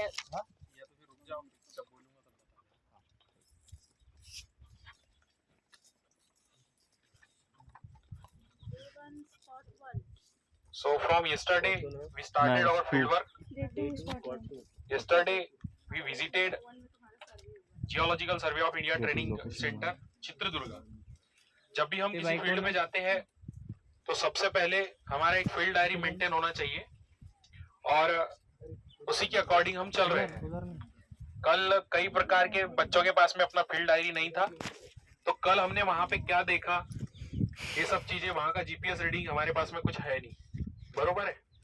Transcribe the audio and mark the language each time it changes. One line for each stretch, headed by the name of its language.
Hindi: या तो फिर रुक जाओ, जब बोलूंगा तब बताना।
English: So from yesterday we started our field work. Yesterday we visited Geological Survey of India Training Center Chitradurga.
Hindi: जब भी हम किसी फील्ड में जाते हैं तो सबसे पहले हमारा एक फील्ड डायरी मेंटेन होना चाहिए और उसी के अकॉर्डिंग हम चल रहे हैं। कल कई प्रकार के बच्चों के पास में अपना फील्ड डायरी नहीं था, तो कल हमने वहां पे क्या देखा, ये सब चीजें, वहां का जीपीएस रीडिंग हमारे पास में कुछ है नहीं, बरोबर है।